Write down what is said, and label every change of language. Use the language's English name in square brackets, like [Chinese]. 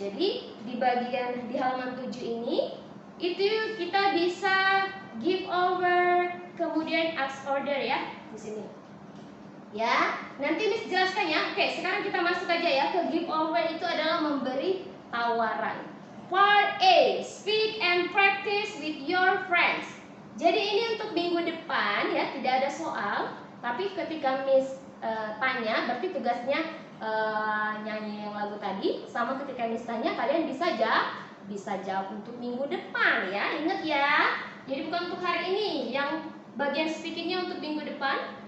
[Indonesian] Jadi di bagian di halaman 7 ini itu kita bisa give over, kemudian ask order ya di sini. Ya, nanti Miss jelaskan ya. Oke, sekarang kita masuk aja ya ke give over. Itu adalah memberi tawaran. [English] Part A, speak and practice with your friends. [Indonesian] Jadi ini untuk minggu depan ya, tidak ada soal. Tapi ketika Miss tanya, berarti tugasnya nyanyi yang lagu tadi. Sama ketika Miss tanya, kalian bisa jawab untuk minggu depan ya. Ingat ya. Jadi bukan untuk hari ini. Yang bagian speakingnya untuk minggu depan.